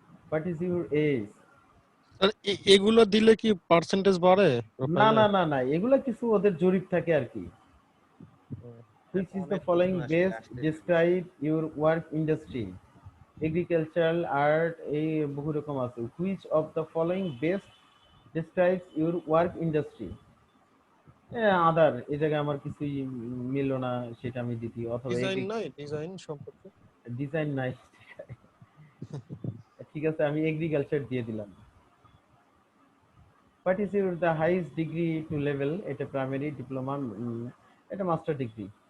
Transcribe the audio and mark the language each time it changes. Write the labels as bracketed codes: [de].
[en] What is your age? [bn] আর এগুলো দিলে কি পার্সেন্টেজ বাড়ে না প্রোফাইলে? না না না, এগুলা কিছু ওদের জরিপ থাকে আর কি। [en] Which is the following best describe your work industry? [bn] Agricultural, art, এই বহু রকম আছে। [en] Which of the following best describes your work industry? [bn] আদার, এই জায়গায় আমার কিছুই মিলল না, সেটা আমি দ্বিতীয় অথবা ডিজাইন নাই, ডিজাইন সম্পর্কে ডিজাইন নাই। ঠিক আছে, আমি এগ্রিকালচার দিয়ে দিলাম। [en] What is your the highest degree to level? [bn] এটা প্রাইমারি, ডিপ্লোমা, এটা মাস্টার ডিগ্রি।